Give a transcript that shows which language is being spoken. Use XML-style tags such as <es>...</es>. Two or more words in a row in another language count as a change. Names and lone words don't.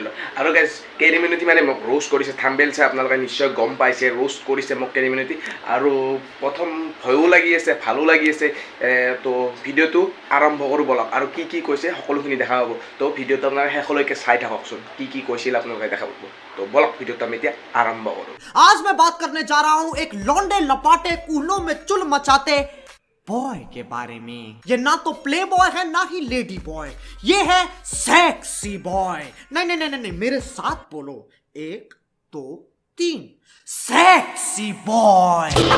<as>আৰু গাইজ কেৰিমিনিটি মানে মোক ৰোষ্ট কৰিছে, থাম্বনেইল চাই আপোনালোকে নিশ্চয় গম পাইছে, ৰোষ্ট কৰিছে মোক কেৰিমিনিটি। আৰু প্ৰথম ভয়ো লাগি আছে, ভালো লাগি আছে। তো ভিডিঅ'টো আৰম্ভ কৰোঁ বলক, আৰু কি কি কৈছে সকলোখিনি দেখা পাব। তো ভিডিঅ'টো আপোনালোকে শেষলৈকে চাই থাককচোন, কি কি কৈছিল আপোনালোকে দেখা পাব। তো বলক ভিডিঅ'টো আমি এতিয়া আৰম্ভ কৰোঁ।</as> <hi>आज मैं बात करने जा रहा हूं एक लौंडे लपाटे कूलों में चुल मचाते बॉय के बारे में। ये ना तो</hi> <en>play boy</en> <hi>है ना ही</hi> <en>lady boy,</en> <hi>ये है</hi> <en>sexy boy.</en> <hi>नहीं नहीं नहीं नहीं, मेरे साथ बोलो, 1 2 3</hi> <en>sexy boy.</en>